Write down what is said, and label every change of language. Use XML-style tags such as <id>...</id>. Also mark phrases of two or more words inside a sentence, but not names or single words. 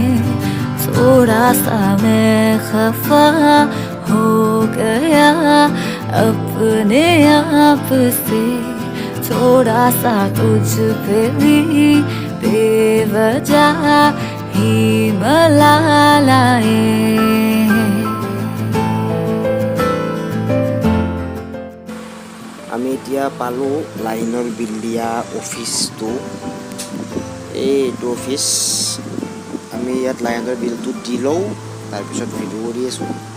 <hi>थोड़ा सा मैं खफा हो गया अपने आप से, थोड़ा सा तुझ पे भी बेवजह ही मलाल आए।</hi> <as>আমি এতিয়া পালোঁ লাইনৰ বিল দিয়া অফিচটো। এইটো অফিচ। আমি ইয়াত লাইনৰ বিলটো দি লওঁ, তাৰপিছত ভিডিঅ' কৰি আছোঁ।</as>